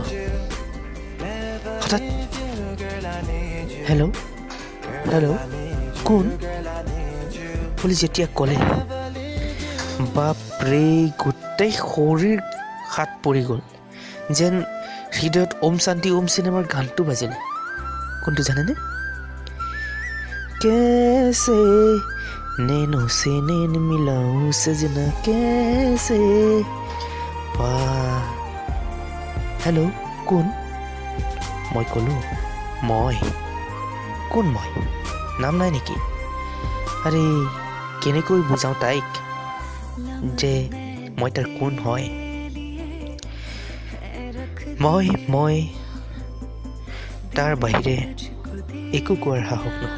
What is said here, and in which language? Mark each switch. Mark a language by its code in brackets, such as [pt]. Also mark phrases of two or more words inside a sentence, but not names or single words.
[as] হঠাৎ হেল্ল' হেল্ল' কোন বুলি যেতিয়া ক'লে, বাপৰে গোটেই শৰীৰ হাত পৰি গ'ল। যেন হৃদয়ত ওম শান্তি ওম চিনেমাৰ গানটো বাজিলে। কোনটো জানেনে? [hi] कैसे नैनों से नैन मिलाऊं सजना कैसे पा। [as] হেল্ল' কোন? মই ক'লোঁ মই। কোন মই? নাম নাই নেকি? আৰে কেনেকৈ বুজাওঁ তাইক যে মই তাৰ কোন হয়? মই তাৰ বাহিৰে একো কোৱাৰ সাহস নহ'ল।